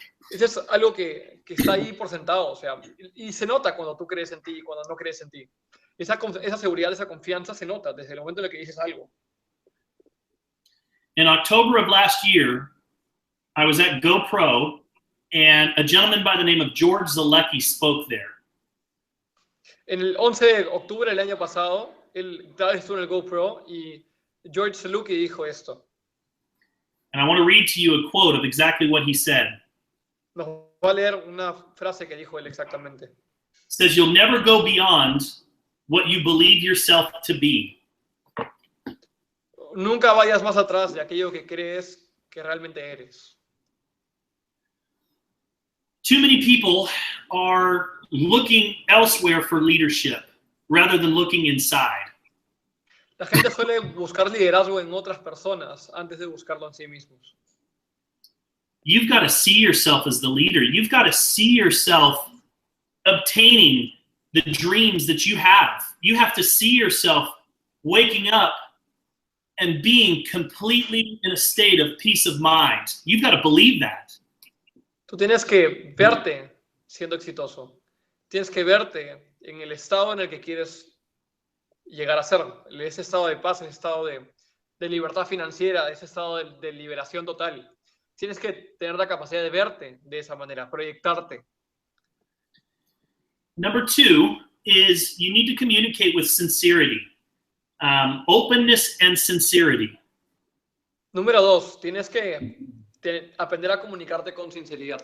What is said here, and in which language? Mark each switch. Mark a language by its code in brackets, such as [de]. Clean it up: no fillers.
[es] Eso es algo que está ahí por sentado, o sea, y se nota cuando tú crees en ti y cuando no crees en ti. Esa seguridad, esa confianza se nota desde el momento en el que dices algo. [en] In October of last year, I was at GoPro, and a gentleman by the name of George Zalecki spoke there. [es] En el 11 de octubre del año pasado, él estuvo en el GoPro y George Zalecki dijo esto. [en] And I want to read to you a quote of exactly what he said. [es] Nos va a leer una frase que dijo él exactamente. [en] It says, "You'll never go beyond what you believe yourself to be." [es] Nunca vayas más atrás de aquello que crees que realmente eres. [en] Too many people are looking elsewhere for leadership rather than looking inside. [es] La gente suele buscar liderazgo en otras personas antes de buscarlo en sí mismos. [en] You've got to see yourself as the leader. You've got to see yourself obtaining the dreams that you have. You have to see yourself waking up and being completely in a state of peace of mind. You've got to believe that. [es] Tú tienes que verte siendo exitoso. Tienes que verte en el estado en el que quieres llegar a ser. Ese estado de paz, ese estado de libertad financiera, ese estado de liberación total. Tienes que tener la capacidad de verte de esa manera, proyectarte. [en] Number 2 is you need to communicate with sincerity. Openness and sincerity. [es] Número 2, tienes que aprender a comunicarte con sinceridad.